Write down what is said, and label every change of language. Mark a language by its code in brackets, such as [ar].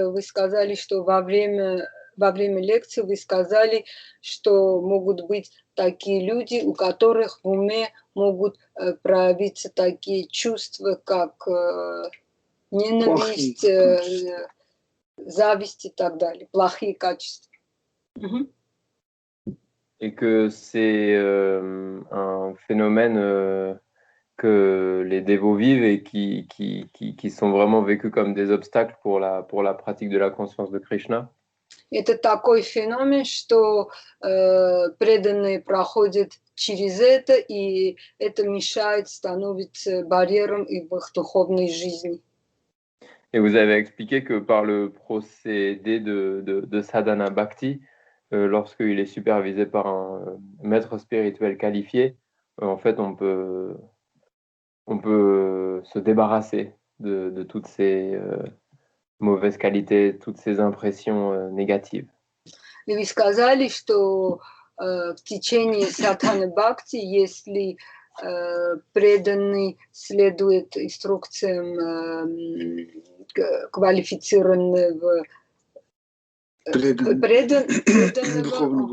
[ru] Вы сказали, что во время лекции вы сказали, что могут быть такие люди, у которых в уме могут проявиться такие чувства, как ненависть, зависть и так далее, плохие качества. [fr] Et que c'est un phénomène que les dévots vivent et qui sont vraiment vécus comme des obstacles pour la pratique de la conscience de Krishna. [ru] Это такой феномен, что преданные проходят через это, и это мешает, становится барьером в их духовной жизни. [fr] Et vous avez expliqué que par le procédé de sadhana bhakti, lorsqu'il est supervisé par un maître spirituel qualifié, en fait, on peut se débarrasser de toutes ces mauvaises qualités, toutes ces impressions négatives. [ru] И вы сказали, что в течение садханы бхакти, если преданный следует инструкциям квалифицированного духовного